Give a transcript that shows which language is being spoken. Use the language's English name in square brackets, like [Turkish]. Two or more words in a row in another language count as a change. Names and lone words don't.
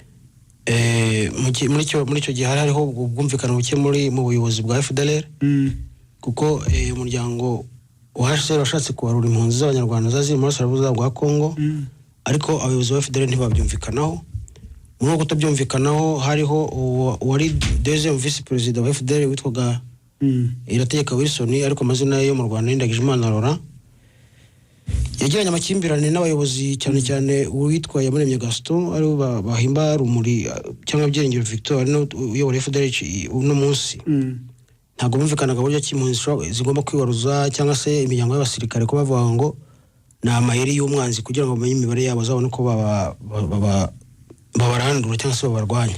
[Kinyarwanda] muri cyo gihe hariho ubwumvikano buke mu buyobozi bwa FDLR kuko umuryango uhashye washatse kubarura impunzi z'abanyarwanda zazi muri Sarabuza bwa Kongo ariko abayobozi ba FDLR ntibabyumvikanaho. Muri uko tabyumvikanaho hariho wari [French] deuxième vice président [Kinyarwanda] wa FDLR witwaga Irategeka Wilson ariko amazina yo mu Rwanda Ndagijimana Laurent yagiranye amakimbirane n'abayobozi cyane uwitwa Yamuremye Gaston ari bahimba rumuri cyangwa Byiringiro Victor no uyobora FDLR uno munsi ntago bumvikanaga buryo kimpunzi zigomba kwiwaruza cyangwa se imiryango y'abasirikare ko bavuga ngo na amayeri y'umwanzi kugira ngo bamenye imibare yabo zabone ko babarandura cyangwa se babarwanya.